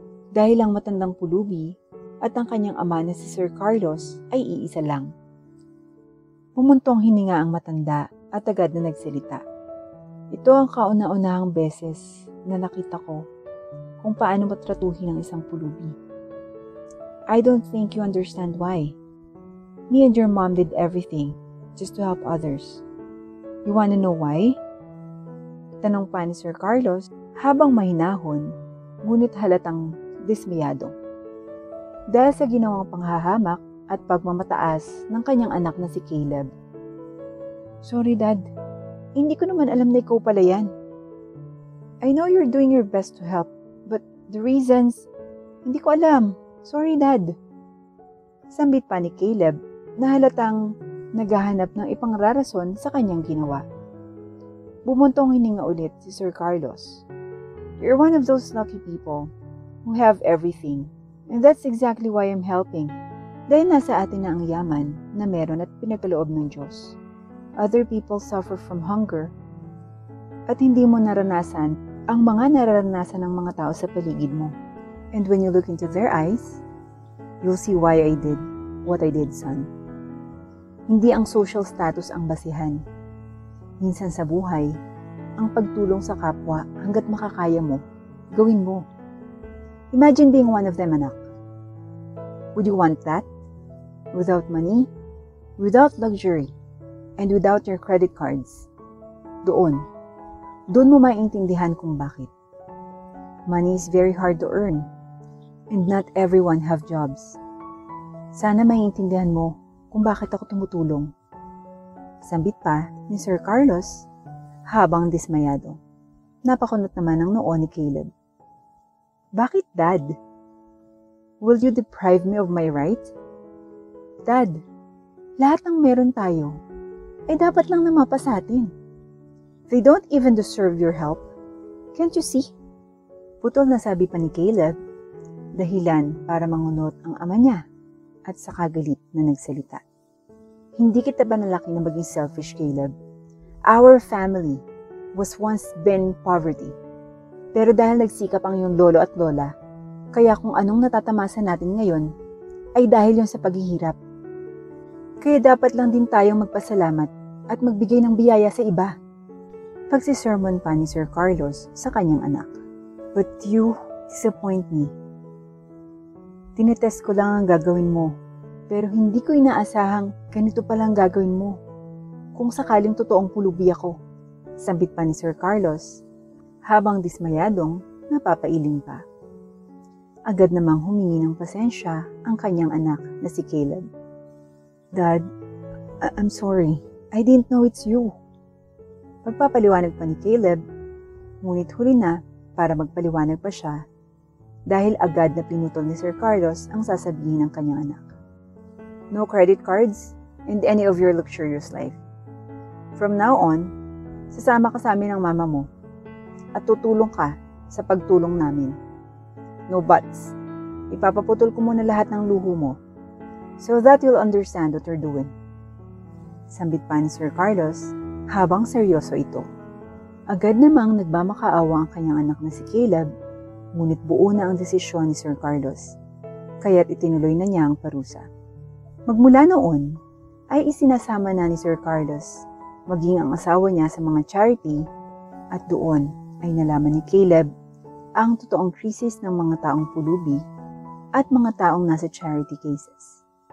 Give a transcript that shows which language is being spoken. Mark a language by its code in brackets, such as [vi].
[tl] Dahil ang matandang pulubi at ang kanyang ama na si Sir Carlos ay iisa lang. Pumuntong hininga ang matanda at agad na nagsalita. Ito ang kauna-unahang beses na nakita ko kung paano matratuhin ang isang pulubi. [en] I don't think you understand why. Me and your mom did everything just to help others. You wanna know why? [tl] Tanong pa ni Sir Carlos habang mahinahon, ngunit halatang dismayado. Dahil sa ginawang panghahamak at pagmamataas ng kanyang anak na si Caleb. [en] Sorry, Dad. [tl] Hindi ko naman alam na ikaw pala yan. [en] I know you're doing your best to help, but the reasons, [tl] hindi ko alam. [en] Sorry, Dad. [tl] Sambit pa ni Caleb na halatang naghahanap ng ipangrarason sa kanyang ginawa. Bumuntong hininga ulit si Sir Carlos. [en] You're one of those lucky people. who have everything. And that's exactly why I'm helping. [tl] Dahil nasa atin na ang yaman na meron at pinagkaloob ng Diyos. [en] Other people suffer from hunger [tl] at hindi mo naranasan ang mga nararanasan ng mga tao sa paligid mo. [en] And when you look into their eyes, you'll see why I did what I did, son. [tl] Hindi ang social status ang basihan. Minsan sa buhay, ang pagtulong sa kapwa hanggat makakaya mo, gawin mo. [en] Imagine being one of them, anak. Would you want that? Without money, without luxury, and without your credit cards. [tl] Doon mo maintindihan kung bakit. [en] Money is very hard to earn, and not everyone have jobs. [tl] Sana maintindihan mo kung bakit ako tumutulong. Sambit pa ni Sir Carlos habang dismayado. Napakunot naman ang noo ni Caleb. Bakit, [en] Dad? Will you deprive me of my right? [tl] Dad, lahat ng meron tayo ay dapat lang namapa sa atin. [en] They don't even deserve your help. Can't you see? [tl] Putol na sabi pa ni Caleb, dahilan para mangunot ang ama niya at saka galit na nagsalita. Hindi kita ba nalaki na maging selfish, Caleb? [en] Our family was once been poverty. [tl] Pero dahil nagsikap ang iyong lolo at lola, kaya kung anong natatamasa natin ngayon, ay dahil yon sa paghihirap. Kaya dapat lang din tayong magpasalamat at magbigay ng biyaya sa iba. Pagsisermon pa ni Sir Carlos sa kanyang anak. [en] But you disappoint me. [tl] Tinetest ko lang ang gagawin mo, pero hindi ko inaasahang ganito palang gagawin mo. Kung sakaling totoong pulubi ako, sambit pa ni Sir Carlos, habang dismayadong napapailing pa. Agad namang humingi ng pasensya ang kanyang anak na si Caleb. [en] Dad, I'm sorry. I didn't know it's you. [tl] Pagpapaliwanag pa ni Caleb, ngunit huli na para magpaliwanag pa siya dahil agad na pinutol ni Sir Carlos ang sasabihin ng kanyang anak. [en] No credit cards and any of your luxurious life. From now on, [tl] sasama ka sa amin ng mama mo at tutulong ka sa pagtulong namin. [en] No buts. [tl] Ipapaputol ko muna lahat ng luho mo [en] so that you'll understand what you're doing. [tl] Sambit pa ni Sir Carlos habang seryoso ito. Agad namang nagmamakaawa ang kanyang anak na si Caleb, ngunit buo na ang desisyon ni Sir Carlos, kaya't itinuloy na niya ang parusa. Magmula noon, ay isinasama na ni Sir Carlos, maging ang asawa niya sa mga charity, at doon ay nalaman ni Caleb ang totoong krisis ng mga taong pulubi at mga taong nasa charity cases.